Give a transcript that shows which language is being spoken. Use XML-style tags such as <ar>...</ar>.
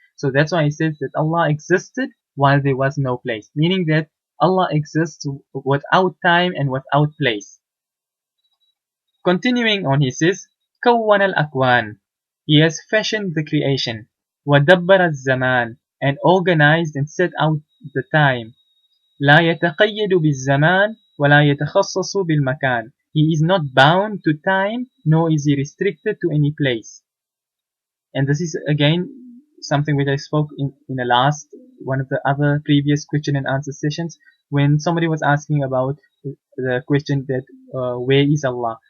<en>So that's why he says that Allah existed while there was no place, meaning that Allah exists without time and without place. Continuing on, he says,</en> <ar>كون الأكوان,</ar> <en>he has fashioned the creation,</en> <ar>ودبر الزمان,</ar> <en>and organized and set out the time.</en> <ar>لا يتقيد بالزمان ولا يتخصص بالمكان.</ar> <en>He is not bound to time, nor is he restricted to any place. And this is again something which I spoke in the last one of the other previous question and answer sessions, when somebody was asking about the question that where is Allah.</en>